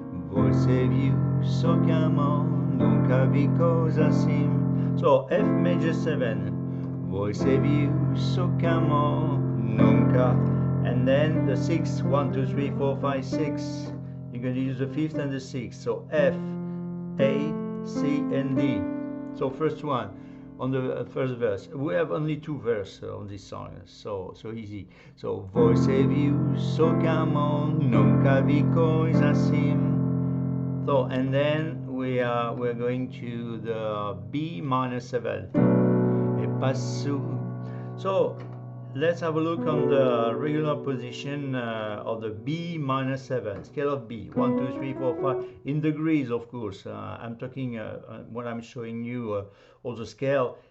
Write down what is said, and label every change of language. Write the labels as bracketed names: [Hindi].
[Portuguese] Você viu só que amor nunca vi coisa assim. [English] So F major 7. [Portuguese] Você viu só que amor nunca. [English] And then the 6, 1, 2, 3, 4, 5, 6. You're going to use the 5th and the 6th. So F, A, C, and D. So first one on the first verse. We have only 2 verses on this song, so easy. [Portuguese] So você viu só que amor nunca vi coisa assim. [English] So and then we're going to the B minor 7. [Portuguese] Et pas sous. [English] So let's have a look on the regular position of the B minor 7, scale of B. 1, 2, 3, 4, 5 in degrees, of course. I'm talking when I'm showing you all the scale.